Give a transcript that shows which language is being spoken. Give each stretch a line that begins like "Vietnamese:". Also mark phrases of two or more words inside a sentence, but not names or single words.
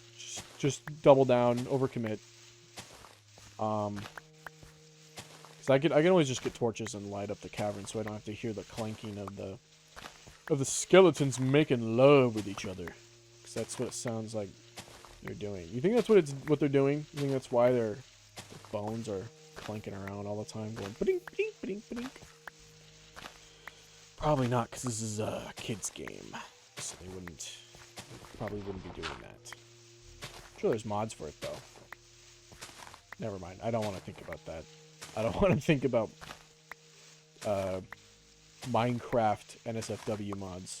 English: Just double down, overcommit. Because I can always just get torches and light up the cavern so I don't have to hear the clanking of the skeletons making love with each other. Because that's what it sounds like they're doing. You think that's what they're doing? You think that's why their bones are clanking around all the time, going ba-ding, ba-ding, ba-ding, ba-ding? Probably not, because this is a kid's game, so they probably wouldn't be doing that. I'm sure there's mods for it though. Never mind. I don't want to think about that. I don't want to think about Minecraft NSFW mods.